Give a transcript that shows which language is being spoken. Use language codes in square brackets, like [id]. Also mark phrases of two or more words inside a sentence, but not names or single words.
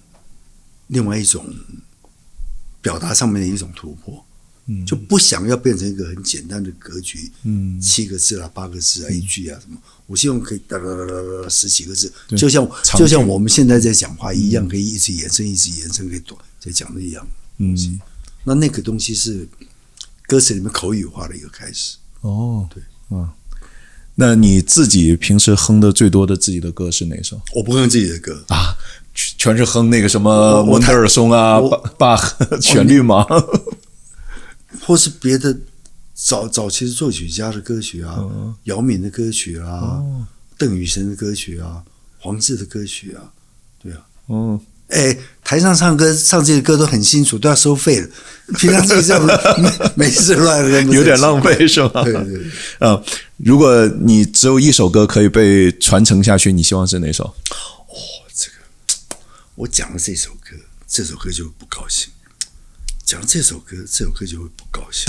[zh] 表達上面的一種突破，就不想要變成一個很簡單的格局，7個字啦、8個字啊、一句啊什麼，我希望可以10幾個字，就像我們現在在講話一樣，可以一直延伸，可以在講的一樣。那個東西是歌詞裡面口語化的一個開始。對，那你自己平時哼的最多的自己的歌是哪首？我不哼自己的歌啊。全是哼那個什麼门德爾松啊、巴赫旋律嗎？或是別的早期的作曲家的歌曲啊，姚敏的歌曲啊，鄧雨賢的歌曲啊，黃志的歌曲啊，對啊，台上唱歌唱這些歌都很清楚，都要收費的。平常自己這樣沒事亂哼，有點浪費是吧？對。如果你只有一首歌可以被傳承下去，你希望是哪首？我講了這首歌就不高興；講了這首歌就會不高興。